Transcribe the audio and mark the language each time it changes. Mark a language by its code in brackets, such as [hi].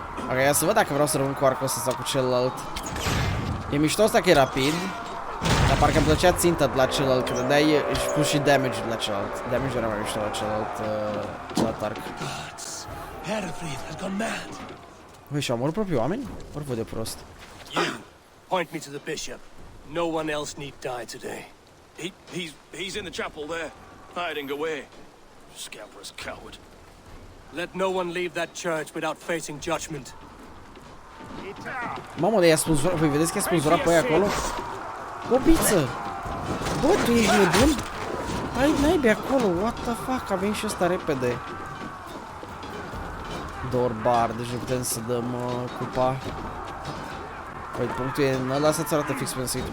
[ro] Ok, ia să văd dacă vreau să rămân cu arcul ăsta sau cu celălalt. E mișto asta că e rapid. Dar parcă îmi plăcea ținta de la celălalt, că dădeai și plus și damage de la celălalt. Damage era mai mișto la celălalt arc. Băi, și-au omorât proprii oameni? Ori văd de prost. [en] You, point me to the bishop. No one else need die today. He's in the chapel there, hiding away. Scabrous coward. Let no one leave that church without facing judgment. [ro] Mamă, de i-a spânzurat. Voi vedeți că i-a spânzurat pe aia acolo? Bobiță! Bă, tu ești nebun? Hai naibii acolo, [en] what the fuck, [ro] a venit și ăsta repede. Dorbar, deci nu putem să dăm cupa. Păi, punctul e în ăla să-ți arată fix pe site.